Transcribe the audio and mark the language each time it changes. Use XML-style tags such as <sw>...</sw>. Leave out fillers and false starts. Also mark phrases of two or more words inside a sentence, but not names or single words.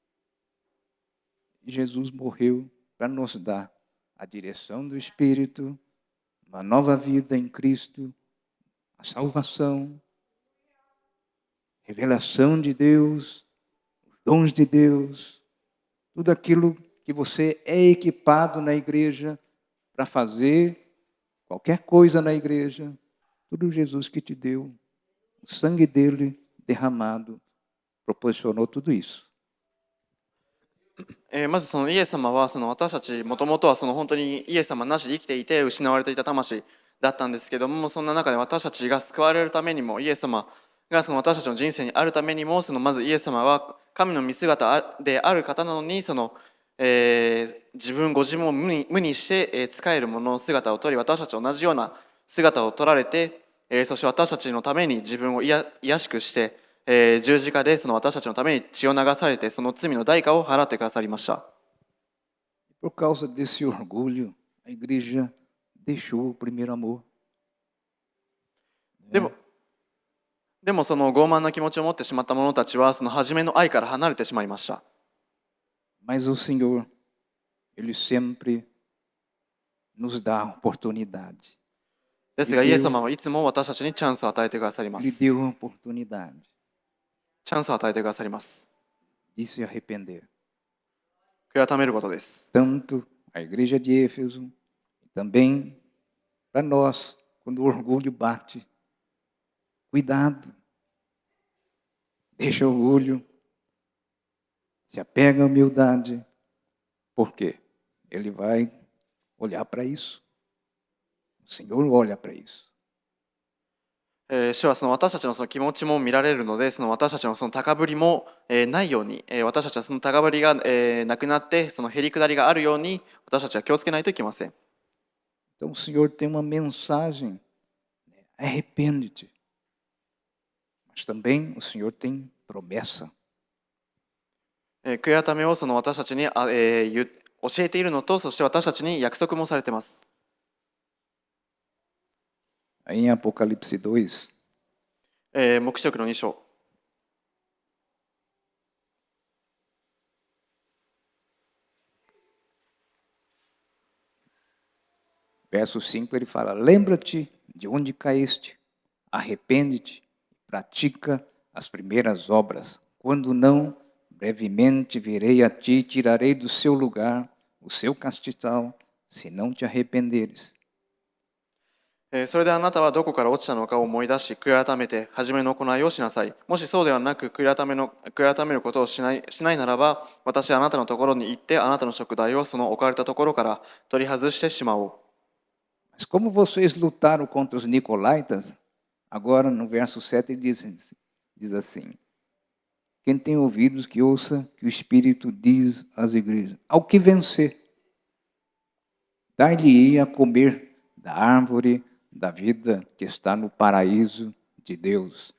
<pt>E Jesus morreu para nos dar a direção do Espírito, uma nova vida em Cristo, a salvação, revelação de Deus, os dons de Deus, tudo aquilo que você é equipado na igreja para fazer, qualquer coisa na igreja, tudo Jesus que te deu, o sangue dele derramado, proporcionou tudo isso.</pt> <ja>まずそのイエス様は私たちもともとは本当にイエス様なしで生きていて失われていた魂だったんですけども、そんな中で私たちが救われるためにもイエス様が私たちの人生にあるためにもまずイエス様は神の見姿である方なのに自分を無にして、仕える者の姿を取り、私たちと同じような姿を取られて、そして私たちのために自分を卑しくして、十字架で私たちのために血を流されてその罪の代価を払ってくださりました。</ja> <pt>Por causa desse orgulho, a igreja deixou o primeiro amor.</pt> <ja>でもその傲慢な気持ちを持ってしまった者たちはその初めの愛から離れてしまいました。</ja> <pt>Mas o Senhor, Ele sempre nos dá a oportunidade.</pt> <ja>ですがイエス様はいつも私たちにチャンスを与えてくださりま</ja> <pt>Ele</pt> <ja>す。</ja> <pt>deu a oportunidade</pt> <ja>チャンスを与えてくださります。</ja> <pt>de se arrepender.</pt> <ja>悔い改めることです。</ja> <pt>Tanto a igreja de Éfeso, também para nós, quando o orgulho bate. Cuidado. Deixa o orgulho. Se apega à humildade. Por quê? Ele vai olhar para isso. O Senhor olha para isso.</pt> <ja>主は私たちの気持ちも見られるので、私たちの高ぶりもないように、私たちはその高ぶりがなくなって、そのへりくだりがあるように、私たちは気をつけないといけません。</ja> <pt>Então o Senhor tem uma mensagem, arrepende-te. Mas também o Senhor tem promessa.</pt> <ja>悔い改めを私たちに教えているのと、そして私たちに約束もされています。</ja> <pt>Aí em Apocalipse 2,</pt> <ja>黙示録の2章。</ja> <pt>verso 5, ele fala: Lembra-te de onde caíste, arrepende-te, pratica as primeiras obras. Quando não, brevemente virei a ti e tirarei do seu lugar o seu castigal, se não te arrependeres.</pt> <ja>それであなたはどこから落ちたのかを思い出し、悔い改めて初めの行いをしなさい。もしそうではなく悔い改めることをしないならば、私はあなたのところに行って、あなたの食材をその置かれたところから取り外してしまおう。</ja> <pt>Mas como vocês lutaram contra os nicolaítas, agora no verso 7 ele diz assim: Quem tem ouvidos que ouça que o Espírito diz às igrejas: Ao que vencer, dar-lhe-ia a comer da árvore da vida que está no paraíso de Deus.</pt>